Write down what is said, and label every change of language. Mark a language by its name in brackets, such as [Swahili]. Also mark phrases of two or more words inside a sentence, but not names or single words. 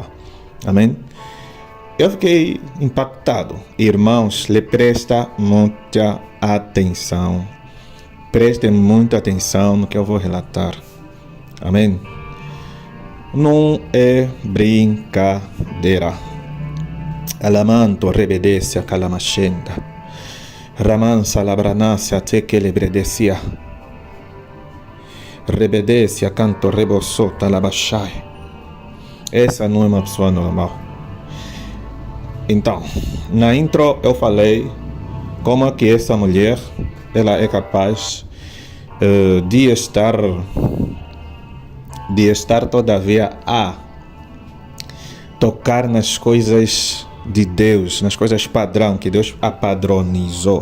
[Portuguese] Amém? Eu fiquei impactado. Irmãos, lhe presta muita atenção. Prestem muita atenção no que eu vou relatar. Amém? Não é brincadeira. Alamanto rebedecia calamachenda. Ramansa labranacia te que lebredecia. Rebedecia canto rebossota labachai. Essa não é uma pessoa normal. Então, na intro eu falei como é que essa mulher ela é capaz de estar todavia a tocar nas coisas de Deus, nas coisas padrão, que Deus a padronizou.